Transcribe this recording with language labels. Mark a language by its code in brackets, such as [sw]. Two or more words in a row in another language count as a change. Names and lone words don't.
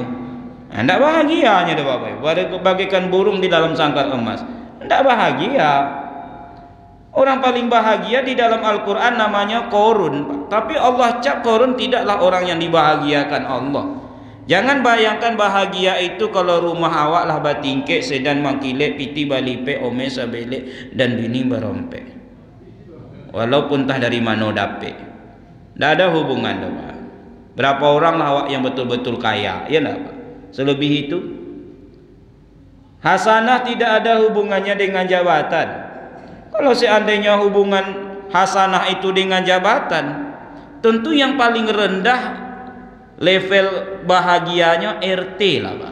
[id] Tidak bahagianya dah Bapak. Bagaikan burung di dalam sangkar emas. Tidak bahagia. Orang paling bahagia di dalam Al-Quran namanya Qarun. Tapi Allah cap Qarun tidaklah orang yang dibahagiakan Allah. Jangan bayangkan bahagia itu kalau rumah [min] awak lah batingkek, sedan mangkilek, piti balipe, ome sabelek, dan bini berompe. [id] Walaupun entah dari mana dapet. Tidak ada hubungan dah Pak. Berapa orang lah awak yang betul-betul kaya? Ya enggak Pak? Selebih itu. Hasanah tidak ada hubungannya dengan jabatan. Kalau seandainya hubungan hasanah itu dengan jabatan, tentu yang paling rendah level bahagianya RT lah Pak.